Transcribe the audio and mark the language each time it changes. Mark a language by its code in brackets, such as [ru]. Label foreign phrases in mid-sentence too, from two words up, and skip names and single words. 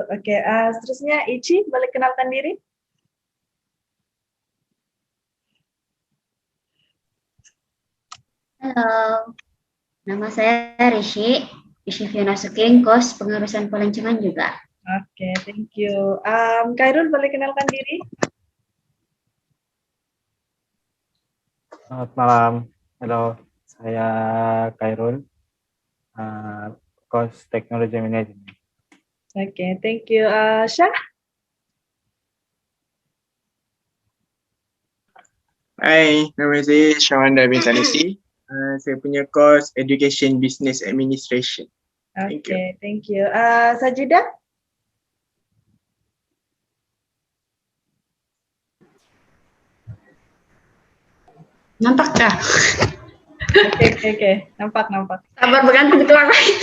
[ms] Oke, seterusnya Ichi, boleh kenalkan diri? Halo, nama saya Rishi Fiona Suking, kos pengurusan pelancongan juga. Oke, [en] thank you. [ms] Khairul, boleh kenalkan diri? Selamat malam, halo, saya Khairul, kos teknologi manajemen. Oke, [en] thank you. [ms] Syah? Hai, nama saya Syawanda bin Sanusi. Saya punya kos [en] Education Business Administration. [ms] Oke, [en] thank you. [ms] Sajida? Nampak kah? Oke. Nampak. Sabar bergantung itu apa?